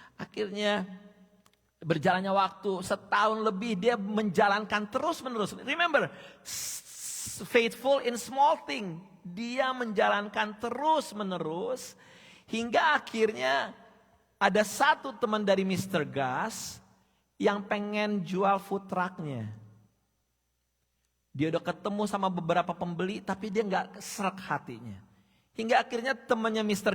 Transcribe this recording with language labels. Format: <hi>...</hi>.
<id>Akhirnya berjalannya waktu, setahun lebih dia menjalankan terus menerus.</id> <en>Remember, faithful in small thing.</en> <id>Dia menjalankan terus menerus. Hingga akhirnya ada satu teman dari Mr. Gus yang pengen jual food trucknya. Dia udah ketemu sama beberapa pembeli tapi dia gak serak hatinya. Hingga akhirnya temannya Mr.</id>